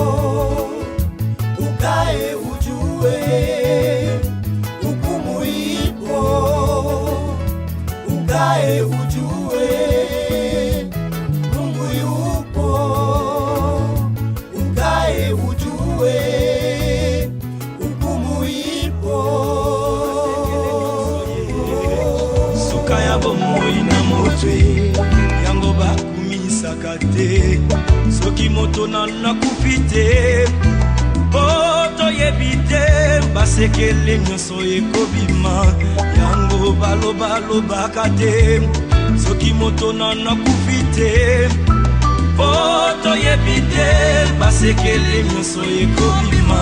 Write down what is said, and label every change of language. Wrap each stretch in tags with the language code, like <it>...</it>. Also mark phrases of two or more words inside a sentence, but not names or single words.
<sw>ukae ujue hukumu ipo, ukae ujue Mungu yupo, ukae ujue hukumu ipo.</sw> <ln>Suka ya bomoi na motwe yango bakumisaka te, soki moto nana kufi te po toyebi te, basekele nyonso ekobima yango balobalobaka te, soki moto nana kufi te po toyebi te, basekele nyonso ekobima.</ln>